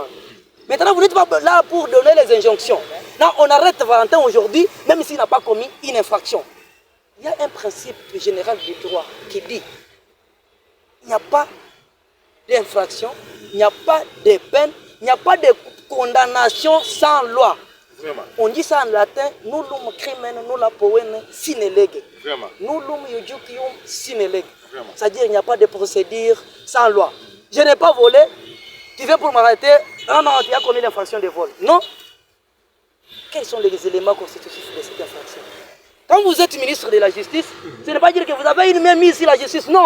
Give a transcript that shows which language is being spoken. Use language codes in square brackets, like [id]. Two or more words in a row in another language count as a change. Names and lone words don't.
[fr] Maintenant, vous n'êtes pas là pour donner les injonctions. Non, on arrête Valentin aujourd'hui, même s'il n'a pas commis une infraction. Il y a un principe général du droit qui dit il n'y a pas d'infraction, il n'y a pas de peine, il n'y a pas de condamnation sans loi. Vraiment. On dit ça en latin, [la] nullum crimen nulla poena sine lege. [fr] Vraiment. [la] Nullum iudicium sine lege. [fr] C'est-à-dire qu'il n'y a pas de procédure sans loi. Je n'ai pas volé, tu veux pour m'arrêter, non, non, tu as commis l'infraction de vol. Non. Quels sont les éléments constitutifs de cette infraction? Quand vous êtes ministre de la Justice, ce n'est pas dire que vous avez une main mise sur la justice, non.